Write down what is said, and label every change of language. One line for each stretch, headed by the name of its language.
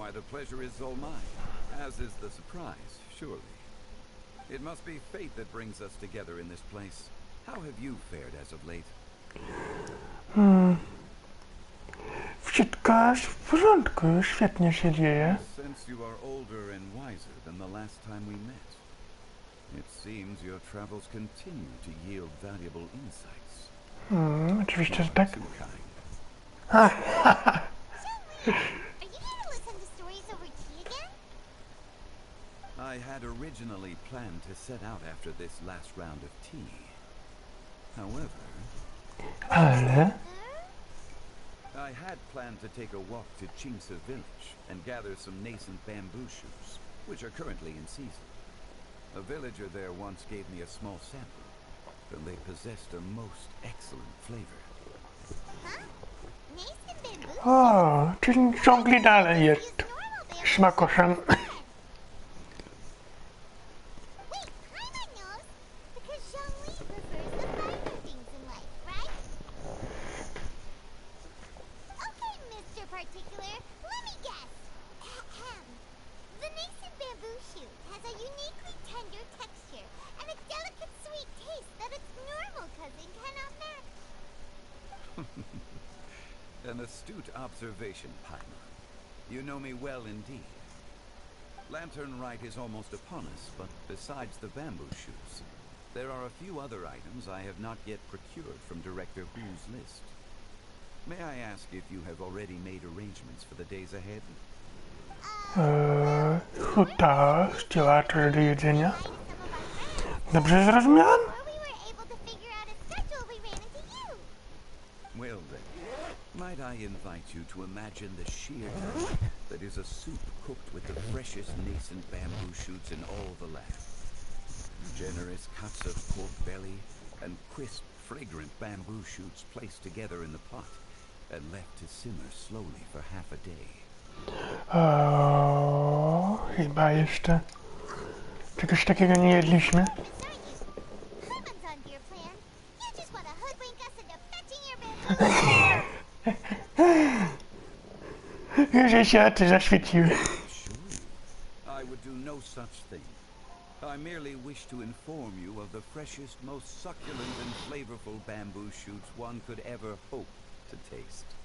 English: pleasure is all mine, as is the surprise, surely. It must be fate that brings us together in this place. How have you fared as of late?
Polish: Wszystko jest w porządku, świetnie się dzieje.
English: Since you are older and wiser than the last time we met, it seems your travels continue to yield valuable insights.
Polish: Oczywiście, że tak.
English: Too kind. Are you here to listen to stories over tea again? I had originally planned to set out after this last round of tea. However,
Polish: Ale...
English: I had planned to take a walk to Chingsa village and gather some nascent bamboo shoots, which are currently in season. A villager there once gave me a small sample, and they possessed a most excellent flavor. Huh? Nascent bamboo?
Polish: O, czyli ciągle dalej jest smakoszem.
English: Wait, Paimon knows, because Zhongli prefers the finer things in life, right? Okay, Mr. Particular, let me guess. Ahem. The nascent bamboo shoot has a uniquely tender texture and a delicate sweet taste that its normal cousin cannot match. An astute observation, Paimon. You know me well indeed. Lantern Rite is almost upon us, but besides the bamboo shoots, there are a few other items I have not yet procured from Director Hu's list. May I ask if you have already made arrangements for the days ahead?
Polish: Huta chciała coś do jedzenia.
English: Some of our friends,
Polish: Dobrze zrozumiałem?
English: before we were able to figure out a schedule, we ran into you. Well then, might I invite you to imagine the sheer delight that is a soup cooked with the freshest nascent bamboo shoots in all the land. Generous cuts of pork belly and crisp, fragrant bamboo shoots placed together in the pot and left to simmer slowly for half a day.
Polish: O, chyba jeszcze czegoś takiego nie jedliśmy.
English: Paimon's on your plan. You just want to hoodwink us into fetching your bamboo.
Polish: Że się oczy zaświeciły.
English: Surely, I would do no such thing. I merely wish to inform you of the freshest, most succulent and flavorful bamboo shoots one could ever hope to taste.